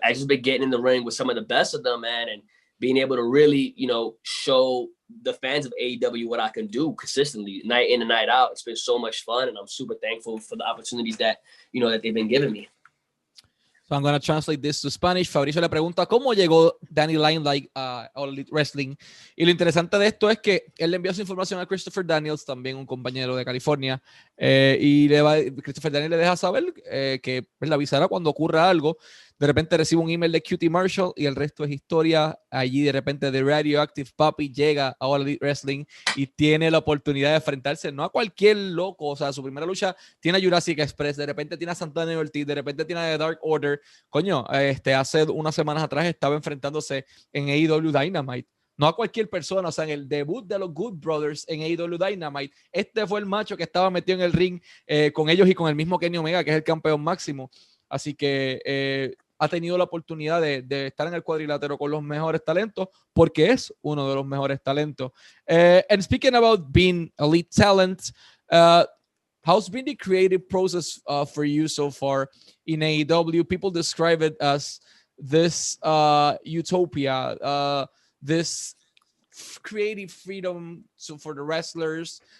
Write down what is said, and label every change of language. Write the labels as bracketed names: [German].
[English] I just been getting in the ring with some of the best of them, man, and being able to really, show the fans of AEW what I can do consistently, night in and night out. It's been so much fun, and I'm super thankful for the opportunities that, that they've been giving me. So I'm going to translate this to Spanish. [Spanish] Fabricio le pregunta cómo llegó Danny Limelight a All Elite Wrestling. Y lo interesante de esto es que él le envió su información a Christopher Daniels, también un compañero de California, y Christopher Daniels le deja saber que le avisará cuando ocurra algo. De repente recibe un email de QT Marshall y el resto es historia. Allí de repente The Radioactive Puppy llega a All Elite Wrestling y tiene la oportunidad de enfrentarse no a cualquier loco. O sea, su primera lucha tiene a Jurassic Express, de repente tiene a Santana Ortiz, de repente tiene a The Dark Order. Coño, hace unas semanas atrás estaba enfrentándose en AEW Dynamite. No a cualquier persona, o sea, en el debut de los Good Brothers en AEW Dynamite, este fue el macho que estaba metido en el ring con ellos y con el mismo Kenny Omega, que es el campeón máximo. Así que ha tenido la oportunidad de estar en el cuadrilátero con los mejores talentos porque es uno de los mejores talentos. [English] And speaking about being elite talent, how's been the creative process for you so far in AEW? People describe it as this utopia, this creative freedom for the wrestlers.